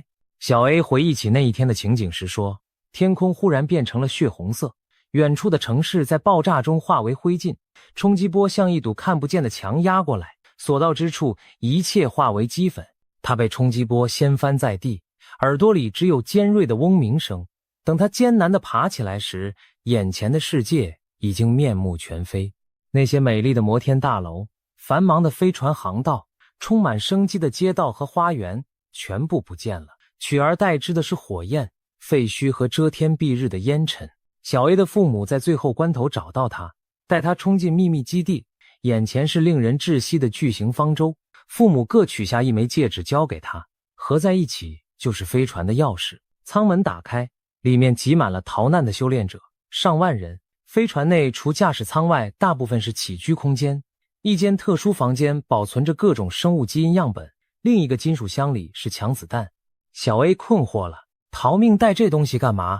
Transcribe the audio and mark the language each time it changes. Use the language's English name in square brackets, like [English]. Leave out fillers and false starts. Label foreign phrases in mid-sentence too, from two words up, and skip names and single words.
[Chinese] 小 A 回憶起那一天的情景時說，天空忽然變成了血紅色，遠處的城市在爆炸中化為灰燼，衝擊波像一堵看不見的牆壓過來，所到之處一切化為齑粉。他被衝擊波掀翻在地，耳朵裡只有尖銳的嗡鳴聲。等他艱難地爬起來時，眼前的世界已經面目全非。那些美麗的摩天大樓、繁忙的飛船航道、充滿生機的街道和花園全部不見了，取而代之的是火焰、廢墟和遮天蔽日的煙塵。小 A 的父母在最後關頭找到他，帶他衝進秘密基地，眼前是令人窒息的巨型方舟。父母各取下一枚戒指交給他，合在一起就是飛船的鑰匙。艙門打開，裡面擠滿了逃難的修煉者，上萬人。飛船內除駕駛艙外，大部分是起居空間。一間特殊房間保存着各種生物基因樣本，另一個金屬箱裡是强子彈。小 A 困惑了，逃命带這東西幹嘛？